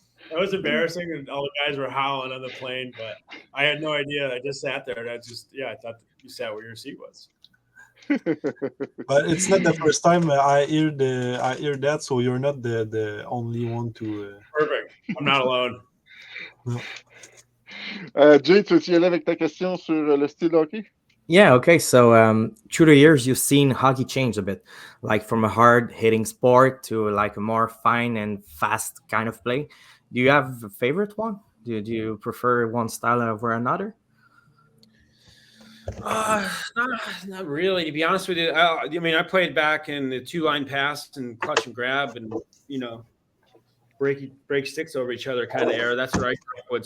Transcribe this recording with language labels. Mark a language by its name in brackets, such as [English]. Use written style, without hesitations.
[English] That was embarrassing, and all the guys were howling on the plane, but I had no idea. I just sat there, and I thought you sat where your seat was. But it's not the first time I hear that, so you're not the only one to. Perfect. I'm not alone. [French] Jay, tu veux-tu y aller avec ta question sur le style de hockey? [English] Yeah, okay. So through the years, you've seen hockey change a bit, like from a hard-hitting sport to like a more fine and fast kind of play. Do you have a favorite one? Do you prefer one style over another? Not really, to be honest with you. I mean, I played back in the two-line pass and clutch and grab, and break sticks over each other kind of era. That's what I grew up with.